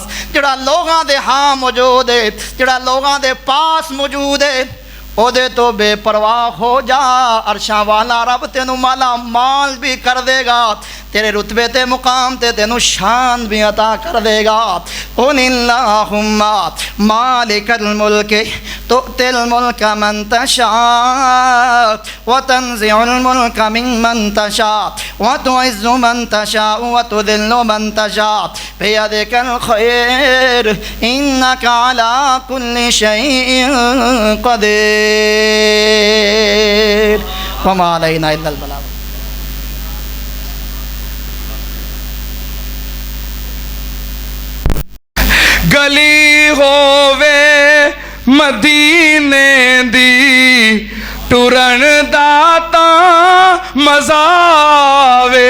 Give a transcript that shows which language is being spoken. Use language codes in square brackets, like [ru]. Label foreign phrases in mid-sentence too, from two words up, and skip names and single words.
[pa] جیہڑا لوگاں دے ہاں موجود ہے، جیہڑا لوگاں دے پاس موجود ہے، اوہدے توں بے پرواہ ہو جا. عرشاں والا رب تینوں مالا مال بھی کر دے گا، تیرے رتبے تے مقام تے تینوں شان بھی عطا کر دے گا. [ar] قل اللهم مالك الملك تؤتي الملك من تشاء وتنزع الملك ممن تشاء وتعز من تشاء وتذل من تشاء بيدك الخير إنك على كل شيء قدير وما علينا إلا البلاغ. [pa] گلی ہووے مدینے دی ٹرن دا تا مزا آوے.